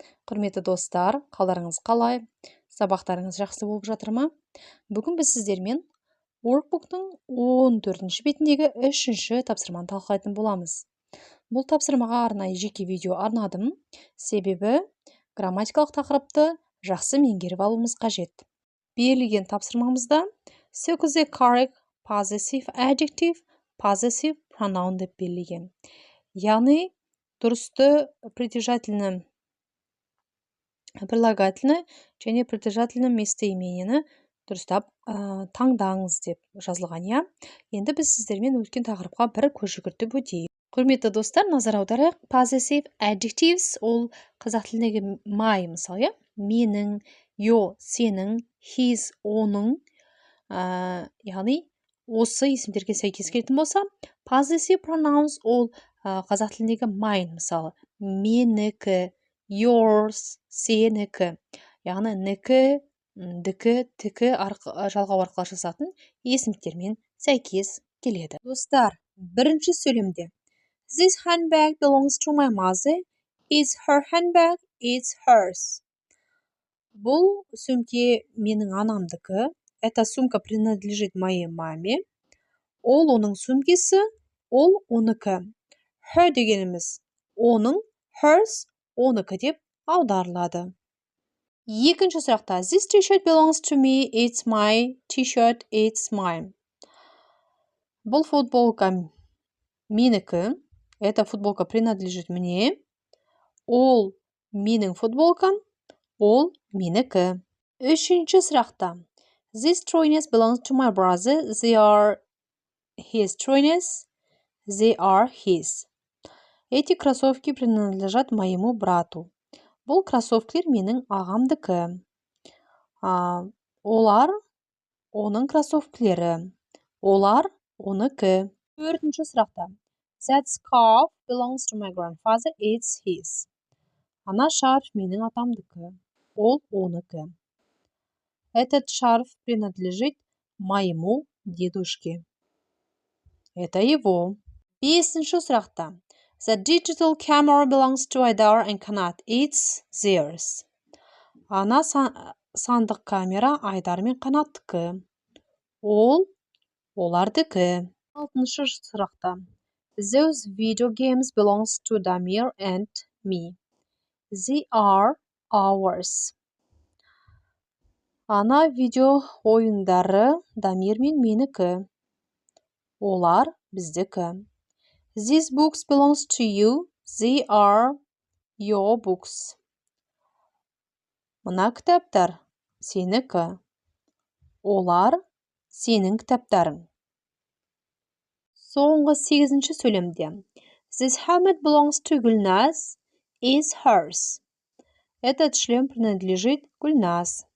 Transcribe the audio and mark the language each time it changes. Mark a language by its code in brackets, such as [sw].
[kk] Құрметті достар, қалдарыңыз қалай? Сабақтарыңыз жақсы болып жатыр ма? Бүгін біз сіздермен workbook'тың 14-ші бетіндегі 3-ші тапсырманы талқылайтын боламыз. Бұл тапсырмаға арнайы жеке видео арнадым, себебі грамматикалық тақырыпты жақсы меңгеріп алуымыз қажет. Берілген тапсырмамызда [en] circle the correct possessive adjective, possessive pronoun [kk] деп берілген. Яғни дұрысты [ru] притяжательны, прилагательны [kk] және [ru] притяжательны местоименияны [kk] дұрыстап таңдаңыз деп жазылған, я. Енді біз сіздермен өткен тақырыпқа бір көз жүгіртіп өтейік. Құрметті достар, назар аударайық. Possessive adjectives ол қазақ тіліндегі my, мысалы, менің, your, сенің, his, оның, яғни осы есімдерге сәйкес келетін болса, possessive pronouns ол қазақ тіліндегі mine, мысалы, менікі, yours, сенікі, яғни нікі, дікі, тікі жалғау арқылы жасатын есімдермен сәйкес келеді. Достар, бірінші сөйлемде [en] This handbag belongs to my mother. It's her handbag. It's hers. [kk] Бұл сөмке менің анамдікі. [ru] Эта сумка принадлежит моей маме. [kk] Ол оның сөмкесі, ол оныкі. [en] Her [kk] дегеніміз оның, [en] hers [kk] оныкі деп аударылады. Екінші сұрақта [en] This t-shirt belongs to me. It's my t-shirt. It's mine. [kk] Бұл футболка менікі. [ru] Эта футболка принадлежит мне. [kk] Ол менің футболкам, ол менікі. Үшінші сұрақта [en] These trainers belongs to my brother. They are his trainers. They are his. [ru] Эти кроссовки принадлежат моему брату. [kk] Бұл кроссовкілер менің ағамдікі. Олар оның кроссовкілері. Олар оныкі. Төртінші сұрақта [en] That scarf belongs to my grandfather. It's his. [kk] Ана шарф менің атамдікі. Ол оныкі. [ru] Этот шарф принадлежит моему дедушке. Это его. [kk] Бесінші сұрақта. [en] The digital camera belongs to Айдар and Канат. It's theirs. [kk] Ана сандық камера Айдар мен Қанаттікі. Ол олардікі. Алтыншы сұрақта. [en] Those video games belongs to Дамир and me. They are ours. [kk] Ана видео ойындары Дамир мен менікі. Олар біздікі. [en] These books belongs to you. They are your books. [kk] Мына кітаптар сенікі. Олар сенің кітаптарың. Соңғы 8-ші сөйлемде. [en] This helmet belongs to Гүлназ. Is hers. [ru] Этот шлем принадлежит Гүлназ.